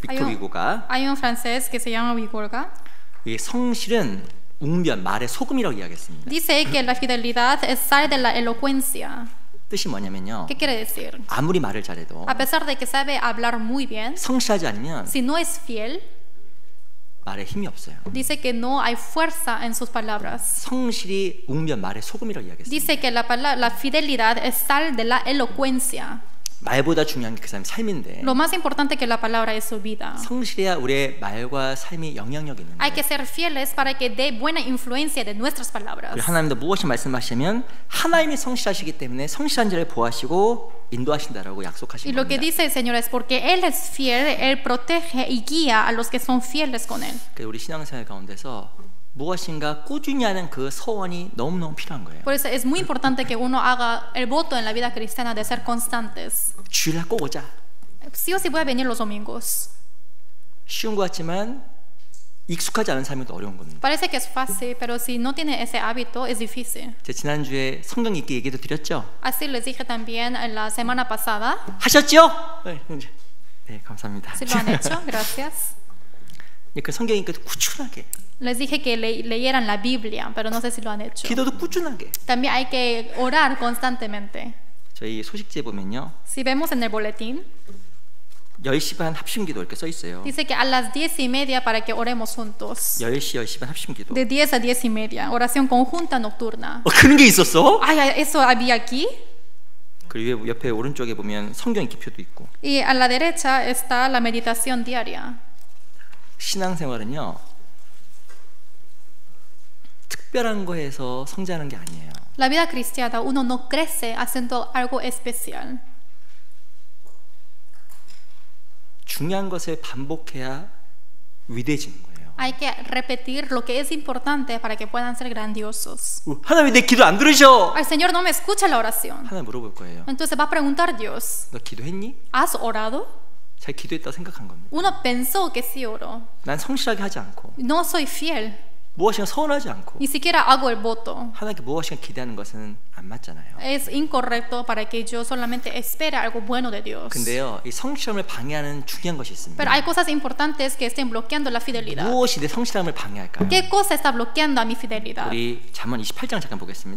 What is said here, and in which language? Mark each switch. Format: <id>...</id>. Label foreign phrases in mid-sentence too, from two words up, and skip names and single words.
<ko>빅토 위고가</ko> <es>Hay un francés que se llama Vigorga.</es> <ko>이 성실은 웅변 말의 소금이라고 이야기했습니다.</ko> <es>Dice que la fidelidad es sal de la elocuencia.</es> <ko>뜻이 뭐냐면요,</ko> <es>¿Qué quiere decir?</es> <ko>아무리 말을 잘해도</ko> <es>A pesar de que sabe hablar muy bien,</es> <ko>성실하지 않으면</ko> <es>si no es fiel,</es> <ko>말에 힘이 없어요.</ko> <es>dice que no hay fuerza en sus palabras.</es> <ko>성실이 웅변 말의 소금이라고 이야기했습니다.</ko> <es>Dice que la fidelidad es sal de la elocuencia.</es> <ko>말보다 중요한 게 그 사람의 삶인데</ko> <es>Lo más importante que la palabra es su vida.</es> <ko>성실해야 우리의 말과 삶이 영향력이 있는</ko> <es>Hay</es> <ko>거예요.</ko> <es>que ser fieles para que dé buena influencia de nuestras palabras.</es> <ko>그리고 하나님도 무엇을 말씀하시면 하나님이 성실하시기 때문에 성실한 자를 보호하시고 인도하신다라고 약속하신</ko> <es>Y lo que</es> <ko>겁니다.</ko> <es>dice el Señor es porque Él es fiel, Él protege y guía a los que son fieles con Él.</es> <ko>그래서 우리 신앙생활 가운데서 무엇인가 꾸준히 하는 그 서원이 너무너무 필요한 거예요.</ko> <es>Por eso es muy importante que uno haga el voto en la vida cristiana de ser constantes.</es> <ko>주일날 꼭 오자.</ko> <es>Sí o sí voy a venir los domingos.</es> <ko>쉬운 것 같지만 익숙하지 않은 삶이 더 어려운 겁니다.</ko> <es>Parece que es fácil, pero si no tiene ese hábito es difícil.</es> <ko>제가 지난주에 성경 읽기 얘기도 드렸죠?</ko> <es>Así les dije también en la semana pasada.</es> <ko>하셨죠? 네, 감사합니다.</ko> <es>Si lo han hecho, gracias.</es> <ko>그 성경 읽기 꾸준하게,</ko> <es>Les dije que leyeran la Biblia, pero no sé si lo han hecho.</es> <ko>기도도 꾸준하게.</ko> <es>También hay que orar constantemente.</es> <ko>저희 소식지에 보면요,</ko> <es>Si vemos en el boletín,</es> <ko>10시 반 합심기도 이렇게 써 있어요.</ko> <es>Dice que a las 10:30 para que oremos juntos.</es> <ko>10시 반 합심기도.</ko> <es>De 10 a 10:30, oración conjunta nocturna.</es> <ko>그런 게 있었어?</ko> <es>Ay, eso había aquí.</es> <ko>그리고 옆에 오른쪽에 보면 성경 기표도 있고.</ko> <es>Y a la derecha está la meditación diaria.</es> <ko>신앙생활은요, 특별한 거에서 성장하는 게 아니에요.</ko> <es>La vida cristiana, uno no crece haciendo algo especial.</es> <ko>중요한 것을 반복해야 위대해지는 거예요.</ko> <es>Hay que repetir lo que es importante para que puedan ser grandiosos.</es> <ko>하나님 내 기도 안 들으셔.</ko> <es>Al Señor no me escucha la oración.</es> <ko>하나님 물어볼 거예요.</ko> <es>Entonces va a preguntar Dios,</es> <ko>너 기도했니?</ko> <es>¿has orado?</es> <ko>잘 기도했다고 생각한 겁니다.</ko> <es>Uno pensó que sí oró.</es> <ko>난 성실하게 하지 않고</ko> <es>No soy fiel.</es> <ko>무엇인가 서운하지 않고</ko> <es>Ni siquiera hago el voto.</es> <ko>하나님께 무엇인가 기대하는 것은 안 맞잖아요.</ko> <es>Es incorrecto para que yo solamente espere algo bueno de Dios.</es> <ko>근데요, 이 성실함을 방해하는 중요한 것이 있습니다.</ko> <es>Pero hay cosas importantes que estén bloqueando la fidelidad.</es> <ko>무엇이 내 성실함을 방해할까요?</ko> <es>¿Qué cosa está bloqueando a mi fidelidad?</es> <ko>우리 잠언 28장 잠깐 보겠습니다.</ko>